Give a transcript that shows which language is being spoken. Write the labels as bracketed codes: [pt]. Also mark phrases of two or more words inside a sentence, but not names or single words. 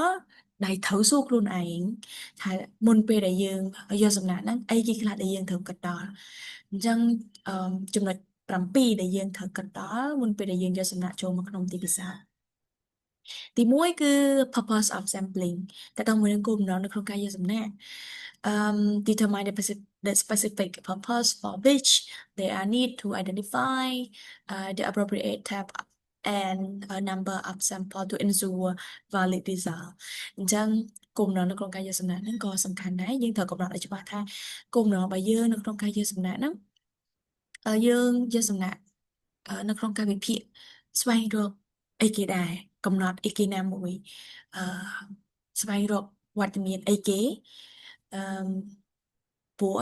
[km] ដែលត្រូវសួរខ្លួនឯងថាមុនពេលដែលយើងយកសំណាក់ហ្នឹងអីគេខ្លះដែលយើងត្រូវគិតដល់អញ្ចឹងចំណុច7ដែលយើងត្រូវគិតដល់មុនពេលដែលយើងយកសំណាក់ចូលមកក្នុងទីផ្សារទី1គឺ [en] purpose of sampling [km] តើតើមួយនឹងគោលបំណងនៅក្នុងការយកសំណាក់ [en] determine the specific purpose for which they are need to identify the appropriate type and a number of sample to ensure valid result [km] អញ្ចឹងគោលបំណងនៅក្នុងការយកសំណាក់ហ្នឹងក៏សំខាន់ដែរយើងត្រូវកំណត់ឲ្យច្បាស់ថាគោលបំណងរបស់យើងនៅក្នុងការ យកសំណាក់ហ្នឹងយើងយកសំណាក់នៅក្នុងការវិភាគស្វែងរកអីគេដែរកំណត់អីគេណាមួយអឺស្វែងរកវត្តមានអីគេអឺព្រោះ